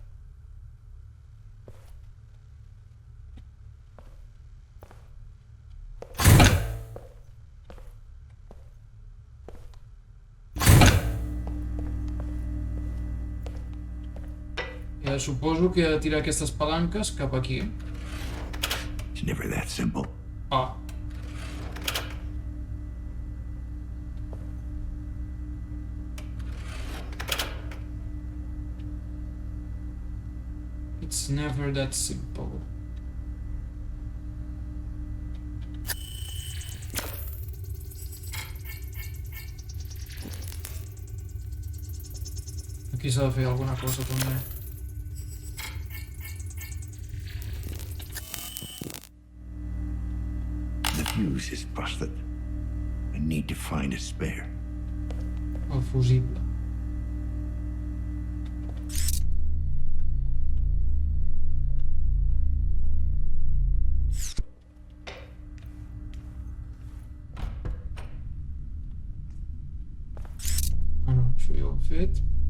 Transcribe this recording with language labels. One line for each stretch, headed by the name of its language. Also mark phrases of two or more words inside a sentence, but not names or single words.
Catalan: Ja suposo que he de tirar aquestes palanques cap aquí.
English: It's never that simple. Ah. It's never that simple.
Catalan: Aquí s'ha de fer alguna cosa també.
English: The fuse is busted. I need to find a spare.
Catalan: El fusible. Ah no, això ja ho he fet.